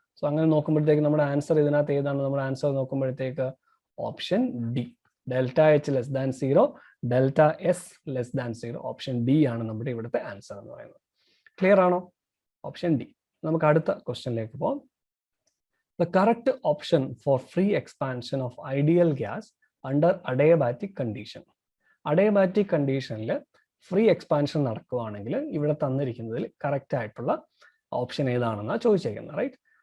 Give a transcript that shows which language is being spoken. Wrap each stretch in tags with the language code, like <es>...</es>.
<ml>So അങ്ങനെ നോക്കുമ്പോഴത്തേക്ക് നമ്മുടെ ആൻസർ ഇതിനകത്ത് ഏതാണ്? നമ്മുടെ ആൻസർ നോക്കുമ്പോഴത്തേക്ക് option D, delta H <0, delta S <0. Option D ആണ് നമ്മുടെ ഇവിടുത്തെ ആൻസർ എന്ന് പറയുന്നത്. ക്ലിയർ ആണോ? Option D. നമുക്ക് അടുത്ത ക്വസ്റ്റ്യനിലേക്ക് പോകാം.</ml> <en>The correct option for free expansion of ideal gas under adiabatic condition.</en> <ml>Adiabatic conditionൽ free expansion നടക്കുകയാണെങ്കിൽ ഇവിടെ തന്നിരിക്കുന്നതിൽ കറക്റ്റ് ആയിട്ടുള്ള ഓപ്ഷൻ ഏതാണെന്നാണ് ചോദിച്ചേക്കുന്നത്, റൈറ്റ്?</ml>